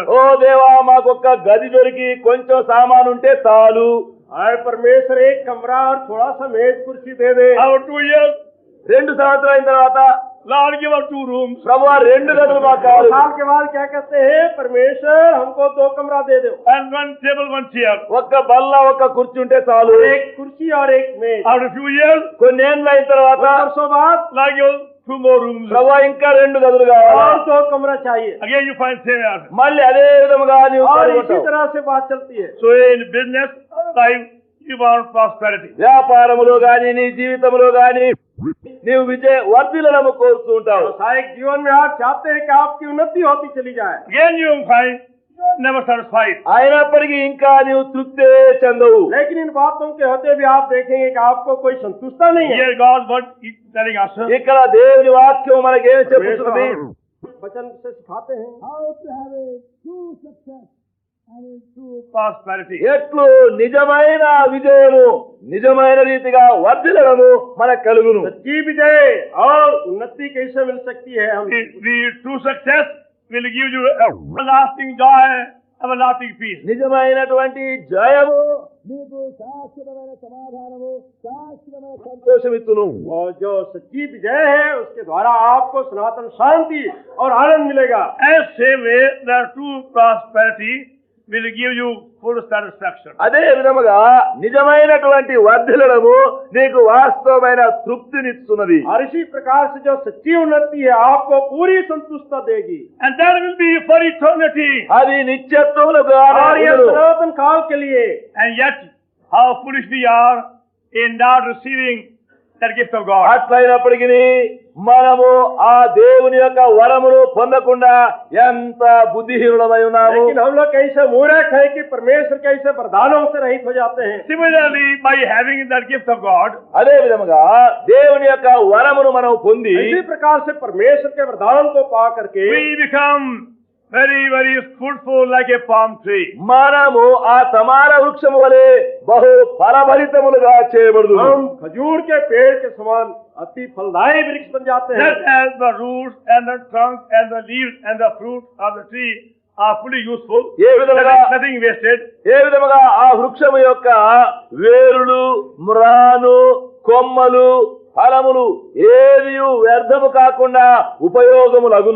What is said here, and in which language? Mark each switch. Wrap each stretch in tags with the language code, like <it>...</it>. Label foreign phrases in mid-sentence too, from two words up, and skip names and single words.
<te>ఓ దేవా మాకొక్క గది దొరికి కొంచెం సామాను ఉంటే చాలు.</te> <hi>और परमेश्वर एक कमरा और थोड़ा सा मेज कुर्सी दे दे।</hi> <en>After 2 years,</en> <te>2 సంవత్సరాల అయిన తర్వాత</te> <en>Lord, give us 2 rooms.</en> <te>ప్రభువా 2 గదులు మాకు 2 కావాలి.</te> <hi>साल के बाद क्या कहते हैं, परमेश्वर हमको 2 कमरा दे दो।</hi> <en>And 1 table, 1 chair.</en> <te>ఒక్క బల్ల ఒక్క కుర్చీ ఉంటే చాలు.</te> <hi>एक कुर्सी और एक मेज।</hi> <en>After a few years,</en> <te>కొన్ని ఏళ్ళు అయిన తర్వాత</te> <hi>कुछ वर्षों बाद</hi> <en>Lord, give us 2 more rooms.</en> <te>ప్రభువా ఇంకా 2 గదులు కావాలి.</te> <hi>और 2 कमरा चाहिए।</hi> <en>Again, you find same answer.</en> <te>మళ్ళీ అదే విధముగా నీవు</te> <hi>और इसी</hi> <te>కనుగొంటావు.</te> <hi>तरह से बात चलती है।</hi> <en>So in business life, you want prosperity.</en> <te>వ్యాపారములో గాని నీ జీవితంలో గాని నీవు వర్ధిల్లడము కోరుతూ ఉంటావు.</te> <hi>व्यवसायिक जीवन में आप चाहते हैं कि आपकी उन्नति होती चली जाए।</hi> <en>Again, you find you are never satisfied.</en> <te>అయినప్పటికీ ఇంకా నీవు తృప్తే చెందవు.</te> <hi>लेकिन इन बातों के होते भी आप देखेंगे कि आपको कोई संतुष्टता नहीं है।</hi> <en>Here God what is telling us.</en> <te>ఇక్కడ దేవుని వాక్యం మనకేం చెప్తుంది?</te> <hi>वचन से सिखाते हैं</hi> <en>Prosperity.</en> <te>ఎట్లు నిజమైన విజయము నిజమైన రీతిగా వర్ధిల్లడము మనకు కలుగును.</te> <hi>सच्ची विजय और उन्नति कैसे मिल सकती है हम</hi> <en>The true success will give you everlasting joy, everlasting peace.</en> <te>నిజమైనటువంటి జయము నీకు శాశ్వతమైన సమాధానము శాశ్వతమైన సంతోషమిత్తును.</te> <hi>और जो सच्ची विजय है उसके द्वारा आपको सनातन शांति और आनंद मिलेगा।</hi> <en>And same way, the true prosperity will give you full satisfaction.</en> <te>అదే విధముగా నిజమైనటువంటి వర్ధిల్లడము నీకు వాస్తవమైన తృప్తినిస్తున్నది.</te> <hi>और इसी प्रकार से जो सच्ची उन्नति है आपको पूरी संतुष्टता देगी।</hi> <en>And that will be for eternity.</en> <te>అది నిత్యత్వములకు</te> <hi>और ये</hi> <te>ఆధారపడును.</te> <hi>सनातन काल के लिए।</hi> <en>And yet, how foolish we are in not receiving that gift of God.</en> <te>అట్లయినప్పటికీ మనము ఆ దేవుని యొక్క వరమును పొందకుండా ఎంత బుద్ధిహీనులమై ఉన్నాము.</te> <hi>लेकिन हम लोग कैसे मूर्ख हैं कि परमेश्वर कैसे वरदानों से रहित हो जाते हैं।</hi> <en>Similarly, by having that gift of God,</en> <te>అదే విధముగా దేవుని యొక్క వరమును మనం పొంది</te> <hi>इसी प्रकार से परमेश्वर के वरदान को पा करके</hi> <en>we become very, very fruitful like a palm tree.</en> <te>మనము ఆ తమార వృక్షము వలె బహు ఫలభరితములుగా చేయబడదు.</te> <hi>हम खजूर के पेड़ के समान अति फलदायी वृक्ष बन जाते हैं।</hi> <en>Just as the roots and the trunk and the leaves and the fruit of the tree are fully useful,</en> <te>ఏ విధముగా</te> <en>nothing wasted.</en> <te>ఏ విధముగా ఆ వృక్షము యొక్క వేరులు మ్రాను కొమ్మలు ఫలములు ఏది వ్యర్థము కాకుండా ఉపయోగములగును.</te>